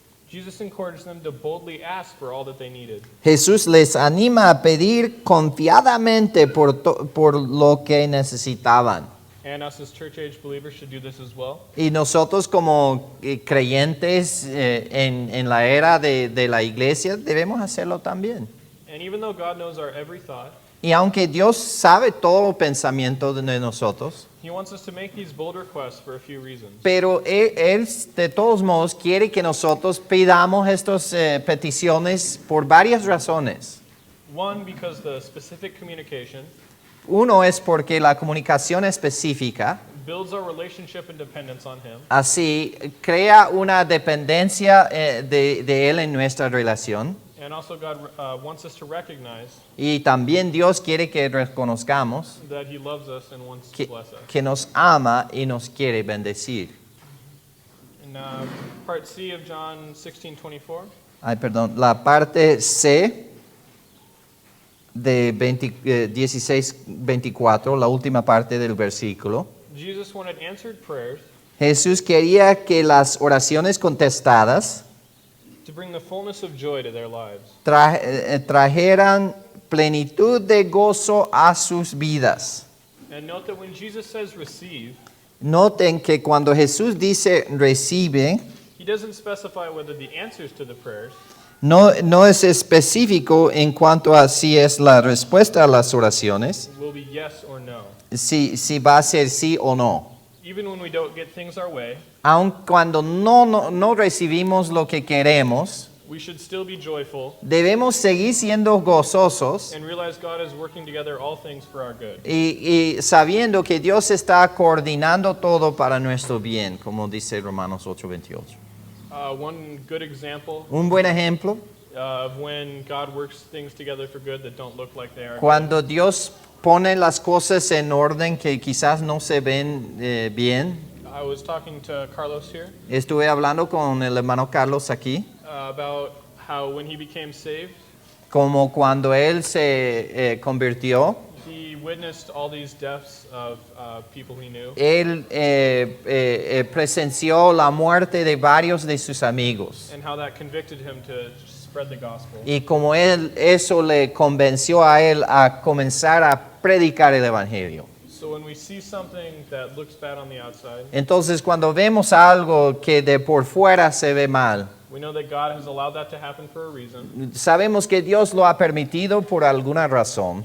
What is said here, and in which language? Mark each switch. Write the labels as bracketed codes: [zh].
[en] Jesus encouraged them to boldly ask for all that they needed. [es] Jesús les anima a pedir confiadamente por lo que necesitaban. [en] And us as church age believers should do this as well. [es] Y nosotros como creyentes en la era de la iglesia debemos hacerlo también. [en] And even though God knows our every thought, [es] Y aunque Dios sabe todo el pensamiento de nosotros, [en] he wants us to make these bold requests for a few reasons. [es] pero Él de todos modos quiere que nosotros pidamos estas peticiones por varias razones. [en] One, because the specific communication [es] Uno es porque la comunicación específica [en] builds our relationship and dependence on him. [es] así crea una dependencia de Él en nuestra relación. [en] And also God wants us to recognize [es] Y también Dios quiere que reconozcamos [en] that he loves us and wants to bless us. [es] que nos ama y nos quiere bendecir. [en] And part C of John 16:24. [es] Ay, perdón, la parte C 16:24, la última parte del versículo. [en] Jesus wanted answered prayers [es] Jesús quería que las oraciones contestadas [en] to bring the fullness of joy to their lives. [es] trajeran plenitud de gozo a sus vidas. [en] And note that when Jesus says receive, [es] Noten que cuando Jesús dice recibe, [en] he doesn't specify whether the answers to the prayers [es] no es específico en cuanto a si es la respuesta a las oraciones, [en] will be yes or no. [es] si va a ser sí o no. [en] Even when we don't get things our way, [es] Aun cuando no recibimos lo que queremos, [en] we should still be joyful [es] debemos seguir siendo gozosos [en] and realize God is working together all things for our good. [es] y sabiendo que Dios está coordinando todo para nuestro bien, como dice Romanos 8:28. [en] One good example [es] Un buen ejemplo, [en] of when God works things together for good that don't look like they are. [es] cuando Dios pone las cosas en orden que quizás no se ven bien. [en] I was talking to Carlos here [es] Estuve hablando con el hermano Carlos aquí, [en] about how when he became saved, [es] como cuando él se convirtió, [en] he witnessed all these deaths of people he knew. [es] él presenció la muerte de varios de sus amigos. [en] And how that convicted him to spread the gospel. [es] Y como eso le convenció a él a comenzar a predicar el evangelio. [en] So when we see something that looks bad on the outside, [es] Entonces, cuando vemos algo que de por fuera se ve mal, [en] we know that God has allowed that to happen for a reason, [es] sabemos que Dios lo ha permitido por alguna razón